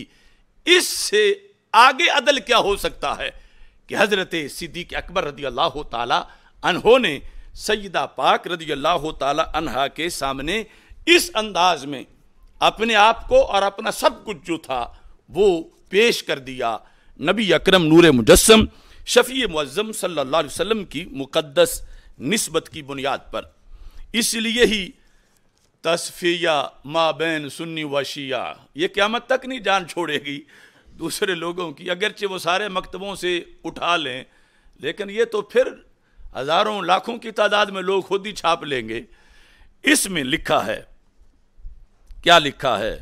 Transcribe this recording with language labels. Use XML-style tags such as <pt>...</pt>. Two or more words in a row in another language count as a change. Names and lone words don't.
<ur>اس سے آگے عدل کیا ہو سکتا ہے کہ حضرت صدیق اکبر رضی اللہ تعالی عنہ نے سیدہ پاک رضی اللہ تعالی عنہا کے سامنے اس انداز میں اپنے آپ کو اور اپنا سب کچھ جو تھا وہ پیش کر دیا، نبی اکرم نور مجسم شفیع معظم صلی اللہ علیہ وسلم کی مقدس نسبت کی بنیاد پر۔ اس لیے ہی تصفیہ ما بین سنی و شیعہ یہ قیامت تک نہیں جان چھوڑے گی دوسرے لوگوں کی، اگرچہ وہ سارے مکتبوں سے اٹھا لیں، لیکن یہ تو پھر ہزاروں لاکھوں کی تعداد میں لوگ خود ہی چھاپ لیں گے۔ اس میں لکھا ہے، کیا لکھا ہے؟</ur>